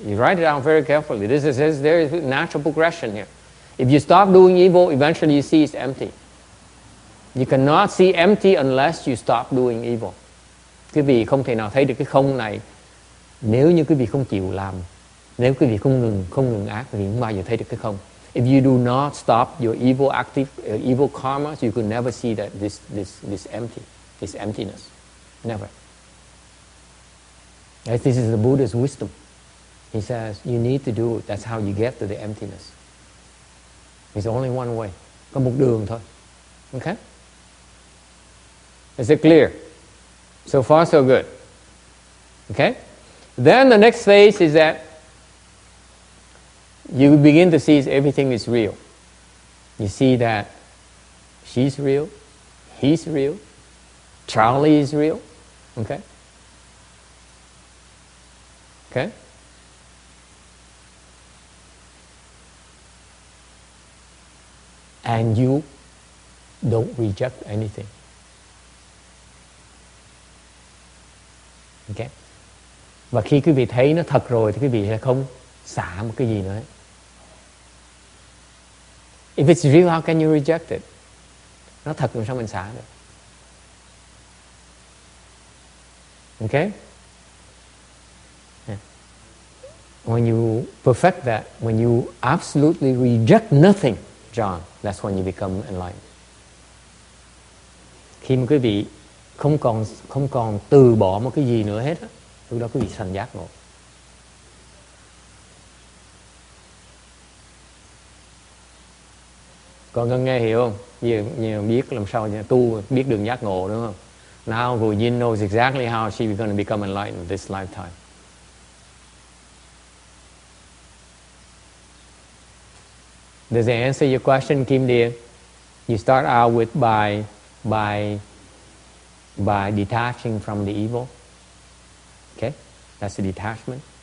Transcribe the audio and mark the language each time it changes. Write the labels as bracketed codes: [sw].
[en] You write it down very carefully. There is natural progression here. If you stop doing evil, eventually you see it's empty. You cannot see empty unless you stop doing evil. [vi] Quý vị không thể nào thấy được cái không này nếu như quý vị không chịu làm. Nếu quý vị không ngừng ác, quý vị không bao giờ thấy được cái không. [en] If you do not stop your evil karmas, you could never see that this empty, this emptiness. Never. This is the Buddha's wisdom. He says, you need to do it. That's how you get to the emptiness. There's only one way. [vi] Có một đường thôi. [en] Okay? Is it clear? So far, so good. Okay? Then the next phase is that you begin to see everything is real. You see that she's real, he's real, Charlie is real. Okay? Okay? And you don't reject anything. Okay? [vi] Và khi quý vị thấy nó thật rồi thì quý vị sẽ không xả một cái gì nữa. [en] If it's real, how can you reject it? [vi] Nó thật làm sao mình xả được? [en] Okay? Yeah. When you perfect that, when you absolutely reject nothing, John, that's when you become enlightened. [vi] Khi mà quý vị không còn từ bỏ một cái gì nữa hết á, lúc đó quý vị thành giác ngộ. Con cần nghe hiểu không? Nhiều biết làm sao tu biết đường giác ngộ, đúng không? [en] Now Gu Yin knows exactly how she is going to become enlightened this lifetime. Does it answer your question, Kim dear? You start out with by detaching from the evil. Okay? That's the detachment.